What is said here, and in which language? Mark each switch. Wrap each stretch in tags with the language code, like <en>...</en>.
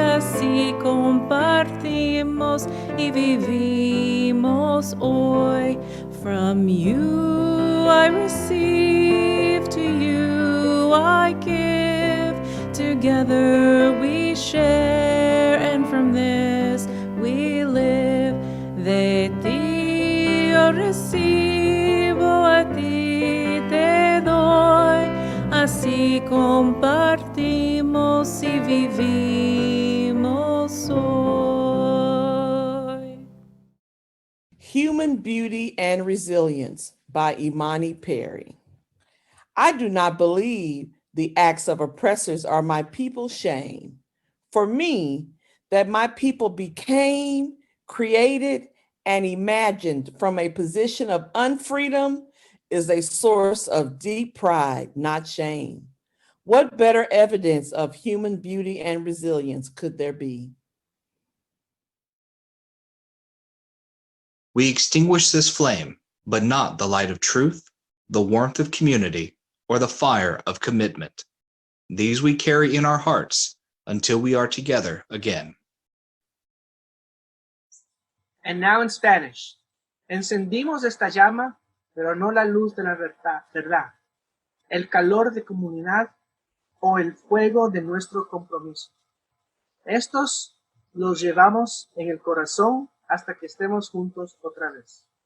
<es>Así compartimos y vivimos hoy.</es> <en>From you I receive, to you I give. Together we share, and from this we live.</en> <es>De ti yo recibo, a ti te doy. Así compartimos y vivimos hoy.</es> <en>Human Beauty and Resilience by Imani Perry. I do not believe the acts of oppressors are my people's shame. For me, that my people became, created, and imagined from a position of unfreedom is a source of deep pride, not shame. What better evidence of human beauty and resilience could there be? We extinguish this flame, but not the light of truth, the warmth of community, or the fire of commitment. These we carry in our hearts until we are together again. And now in Spanish.</en> <es>Encendimos esta llama, pero no la luz de la verdad, el calor de comunidad o el fuego de nuestro compromiso. Estos los llevamos en el corazón hasta que estemos juntos otra vez.</es>